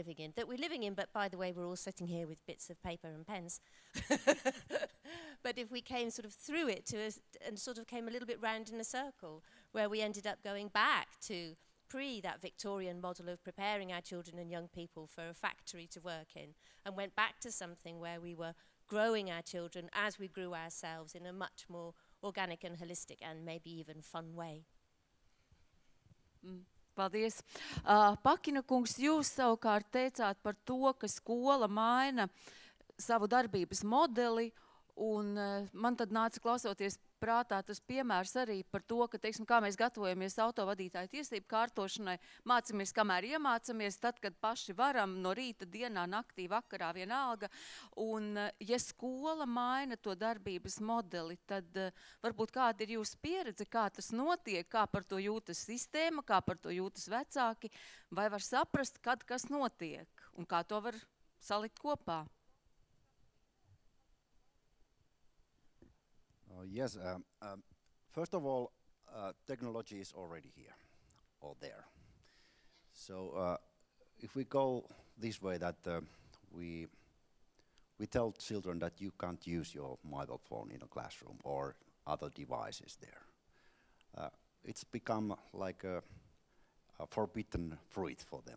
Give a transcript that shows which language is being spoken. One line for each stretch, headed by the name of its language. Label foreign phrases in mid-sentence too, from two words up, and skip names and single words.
English: living in, but by the way, we're all sitting here with bits of paper and pens, but if we came sort of through it and sort of came a little bit round in a circle, where we ended up going back to that Victorian model of preparing our children and young people for a factory to work in, and went back to something where we were growing our children as we grew ourselves in a much more organic and holistic and maybe even fun way.
Latvian: Paldies. Pakina kungs, jūs savukārt teicāt par to, ka skola maina savu darbības modeli, un man tad nāca klausoties prātā tas piemērs arī par to, ka, teiksim, kā mēs gatavojamies autovadītāju tiesību kārtošanai, mācamies, kamēr iemācamies, tad, kad paši varam, no rīta, dienā, naktī, vakarā, vienalga. Un, ja skola maina to darbības modeli, tad varbūt kāda ir jūsu pieredze, kā tas notiek, kā par to jūtas sistēma, kā par to jūtas vecāki, vai var saprast, kad kas notiek, un kā to var salikt kopā?
English: Yes, first of all, technology is already here or there. So if we go this way that we tell children that you can't use your mobile phone in a classroom or other devices there, it's become like a forbidden fruit for them.